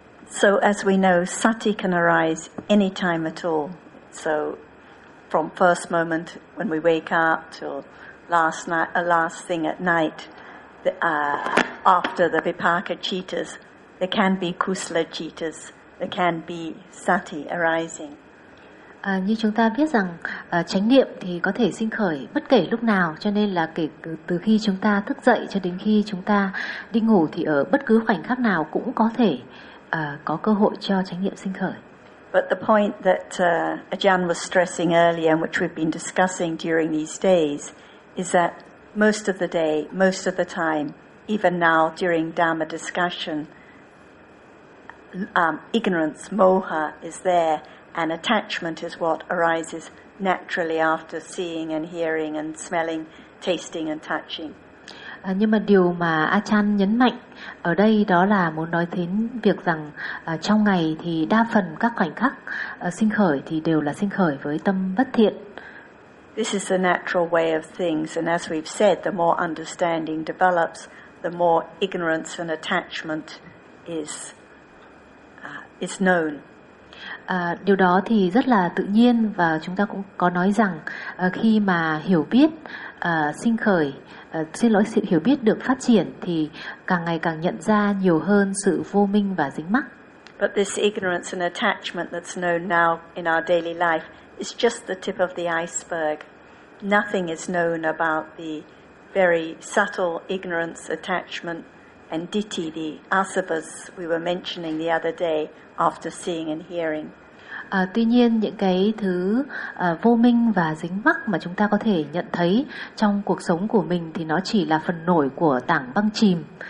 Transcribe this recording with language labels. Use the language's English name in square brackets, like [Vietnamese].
[English] So as we know, sati can arise any time at all. So from first moment when we wake up till last night, last thing at night, after the vipaka cheetahs, there can be kusala cheetahs there can be sati arising. [Vietnamese] Như chúng ta biết rằng chánh niệm thì có thể sinh khởi bất kể lúc nào, cho nên là kể từ khi chúng ta thức dậy cho đến khi chúng ta đi ngủ thì ở bất cứ khoảnh khắc nào cũng có thể có cơ hội cho chánh niệm sinh khởi. [English] But the point that Ajahn was stressing earlier and which we've been discussing during these days is that most of the day, most of the time, even now during Dharma discussion, ignorance, moha is there. And attachment is what arises naturally after seeing and hearing and smelling, tasting and touching. [Vietnamese] Nhưng mà điều mà Achan nhấn mạnh ở đây đó là muốn nói đến việc rằng trong ngày thì đa phần các khoảnh khắc sinh khởi thì đều là sinh khởi với tâm bất thiện. [English] This is the natural way of things, and as we've said, the more understanding develops, the more ignorance and attachment is known. [Vietnamese] Điều đó thì rất là tự nhiên, và chúng ta cũng có nói rằng khi mà hiểu biết sinh khởi, xin lỗi, sự hiểu biết được phát triển thì càng ngày càng nhận ra nhiều hơn sự vô minh và dính mắc. [English] But this ignorance and attachment that's known now in our daily life is just the tip of the iceberg. Nothing is known about the very subtle ignorance, attachment and ditti, the asavas we were mentioning the other day after seeing and hearing. [Vietnamese] Tuy nhiên những cái thứ vô minh và dính mắc mà chúng ta có thể nhận thấy trong cuộc sống của mình thì nó chỉ là phần nổi của tảng băng chìm.